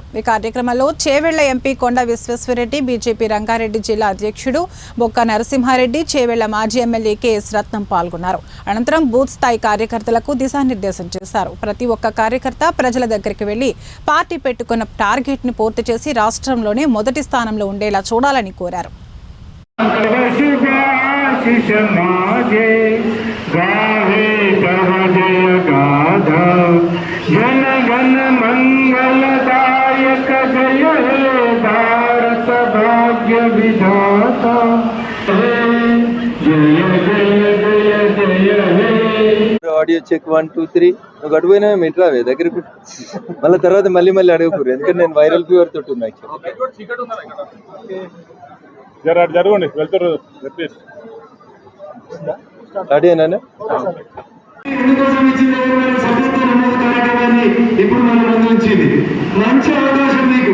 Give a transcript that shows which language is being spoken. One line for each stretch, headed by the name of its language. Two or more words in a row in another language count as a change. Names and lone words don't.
Telugu: ఈ కార్యక్రమంలో చేవెళ్ల ఎంపీ కొండ విశ్వేశ్వరరెడ్డి, బీజేపీ రంగారెడ్డి జిల్లా అధ్యక్షుడు బొక్క నరసింహారెడ్డి, చేవెళ్ల మాజీ ఎమ్మెల్యే కెఎస్ రత్నం పాల్గొన్నారు। అనంతరం బూత్ స్థాయి కార్యకర్తలకు దిశానిర్దేశం చేశారు। ప్రతి ఒక్క కార్యకర్త ప్రజల దగ్గరికి వెళ్లి పార్టీ పెట్టుకున్న టార్గెట్ ని పూర్తి చేసి రాష్ట్రంలోనే మొదటి స్థానంలో ఉండేలా చూడాలని కోరారు।
Bangla: जन गण मंगलदायक जय हे भारत भाग्य विधाता जय जय जय जय हे।
English: audio check
Telugu: 1 2 3 నువ్వు గడిపోయినా మింట్రావే దగ్గరికి మళ్ళీ తర్వాత మళ్ళీ అడగకూరు, ఎందుకంటే నేను
English: viral fever
Telugu: తోటి ఉన్నా। జరగండి వెళ్తారు అడిగానా ఇప్పుడు మన ముందు వచ్చింది మంచి అవకాశం మీకు।